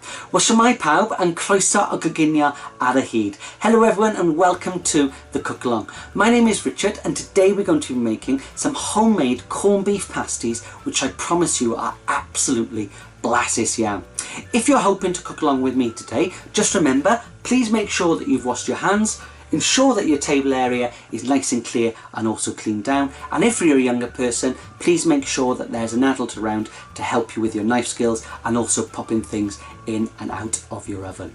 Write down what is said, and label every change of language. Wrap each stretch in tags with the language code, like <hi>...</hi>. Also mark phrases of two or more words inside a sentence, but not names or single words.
<cy>Wel, shwmae pawb, and croeso o goginio ar y hyd.</cy> <en>Hello everyone and welcome to the cook along. My name is Richard and today we're going to be making some homemade corned beef pasties which I promise you are absolutely</en> <cy>blasus iawn.</cy> <en>If you're hoping to cook along with me today, just remember, please make sure that you've washed your hands. Ensure that your table area is nice and clear and also cleaned down, and if you're a younger person, please make sure that there's an adult around to help you with your knife skills and also popping things in and out of your oven.</en>